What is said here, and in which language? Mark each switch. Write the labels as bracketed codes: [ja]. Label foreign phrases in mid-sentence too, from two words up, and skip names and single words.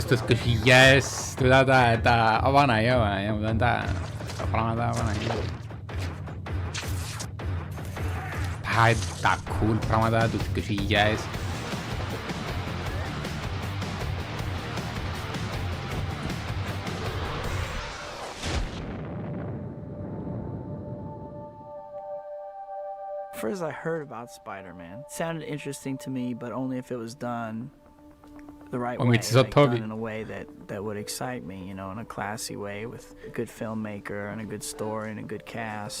[el] τους 2000, τούντα τα Παναγία μου, τα πράγματα Παναγία. Τα cool πράγματα τους 2000. [en] First I heard about Spider-Man. It sounded interesting to me, but only if it was done the right way, like done in a way that would excite me, you know, in a classy way with a good filmmaker and a good story and a good cast.